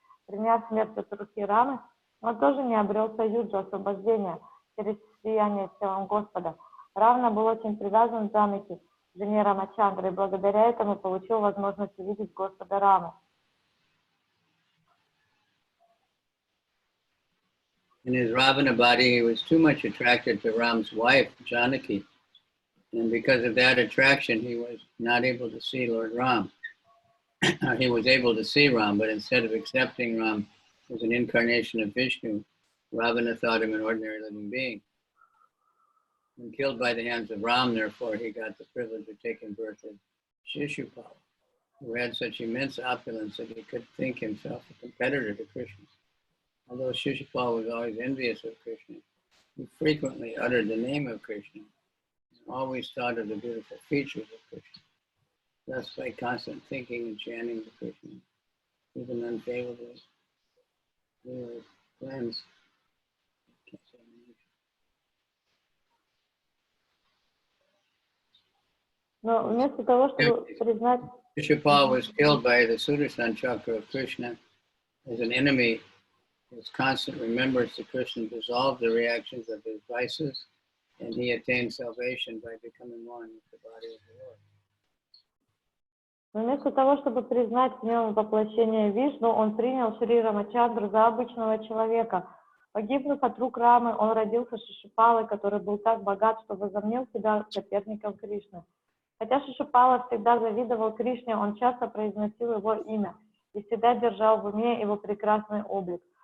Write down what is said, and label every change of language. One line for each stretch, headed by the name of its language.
Russian: Приняв смерть от руки Рамы, он тоже не обрел союза освобождения через слияние с телом Господа. Равана был очень привязан к Джанаки, жене Рамачандры, и благодаря этому получил возможность увидеть Господа Раму.
English: In his Ravana body, he was too much attracted to Ram's wife, Janaki, and because of that attraction, he was not able to see Lord Ram. He was able to see Ram, but instead of accepting Ram as an incarnation of Vishnu, Ravana thought him an ordinary living being. When killed by the hands of Ram, therefore, he got the privilege of taking birth as Shishupal, who had such immense opulence that he could think himself a competitor to Krishna. Although Shishupal was always envious of Krishna, he frequently uttered the name of Krishna and always thought of the beautiful features of Krishna. Thus, by constant thinking and chanting to Krishna, even unfavorably, he was cleansed.
Russian: Но вместо того, чтобы признать...
English: Shishupal was killed by the Sudarshan Chakra of Krishna as an enemy. His constant remembrance to Krishna dissolved the reactions of his vices, and he attained salvation by becoming one with the body of the Lord.
Russian: Но вместо того, чтобы признать в нем воплощение Вишну, он принял Шри Рамачандру за обычного человека. Погибнув от рук Рамы, он родился Шишупалой, который был так богат, что возомнил себя соперником Кришны. Хотя Шишупала всегда завидовал Кришне, он часто произносил его имя и всегда держал в уме его прекрасный облик.